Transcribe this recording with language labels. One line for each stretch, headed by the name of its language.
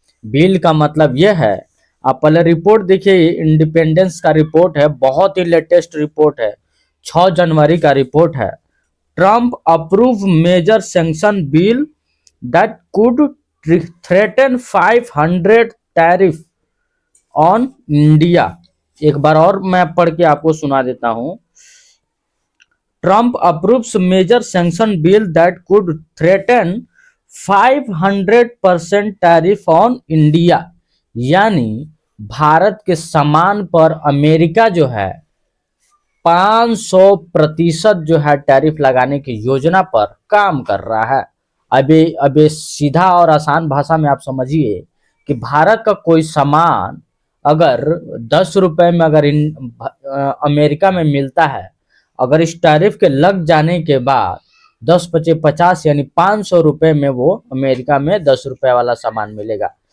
Hindi: Bill का मतलब यह है, आप पहले रिपोर्ट देखिए, इंडिपेंडेंस का रिपोर्ट है, बहुत ही लेटेस्ट रिपोर्ट है, 6 जनवरी का रिपोर्ट है।
English: Trump approve major sanction bill that could threaten 500 tariff on India.
Hindi: एक बार और मैं पढ़ के आपको सुना देता हूं।
English: Trump approves major sanction bill that could threaten 500% tariff on India.
Hindi: यानी भारत के सामान पर अमेरिका जो है 500% जो है टैरिफ लगाने की योजना पर काम कर रहा है। अभी सीधा और आसान भाषा में आप समझिए कि भारत का कोई सामान अगर 10 रुपए में अगर अमेरिका में मिलता है, अगर इस टैरिफ के लग जाने के बाद 10 × 50 यानी 500 रुपए में वो अमेरिका में 10 रुपए वाला सामान मिलेगा।